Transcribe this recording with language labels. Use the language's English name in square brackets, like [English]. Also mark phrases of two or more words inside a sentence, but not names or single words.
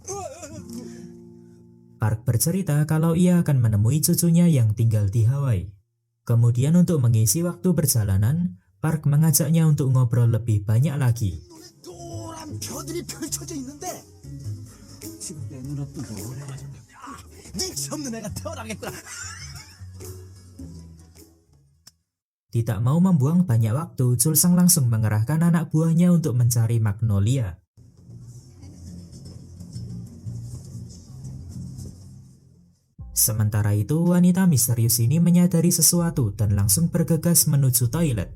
[Indonesian] Park bercerita kalau ia akan menemui cucunya yang tinggal di Hawaii. Kemudian untuk mengisi waktu perjalanan, Park mengajaknya untuk ngobrol lebih banyak lagi. [Korean] 노란 벼들이 펼쳐져 있는데 지금 내 눈앞은 뭐래? 눈치 없는 애가 태어나겠구나. [Indonesian] Tidak mau membuang banyak waktu, Chulseng langsung mengerahkan anak buahnya untuk mencari Magnolia. Sementara itu, wanita misterius ini menyadari sesuatu dan langsung bergegas menuju toilet.